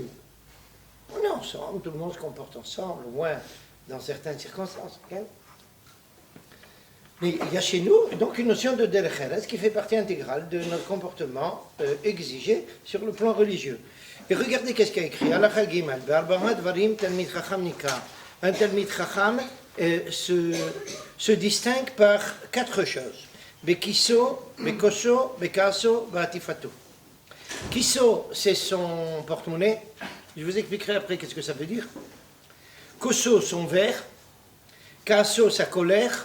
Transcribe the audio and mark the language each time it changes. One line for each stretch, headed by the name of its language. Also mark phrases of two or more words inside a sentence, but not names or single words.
French: On est ensemble, tout le monde se comporte ensemble, au moins dans certaines circonstances. Okay? Mais il y a chez nous donc une notion de
Hebrew: דרך ארץ
French: qui fait partie intégrale de notre comportement exigé sur le plan religieux. Et regardez qu'est-ce qu'il y a écrit.
Hebrew: הלכה ג', בארבעה דברים תלמיד חכם ניכר.
French: Un
Hebrew: תלמיד חכם
French: se distingue par 4 choses.
Hebrew: בכיסו, בכוסו, בכעסו, בעטיפתו.
French: Kiso, c'est son porte-monnaie. Je vous expliquerai après qu'est-ce que ça veut dire. Koso, son verre. Kaso, sa colère.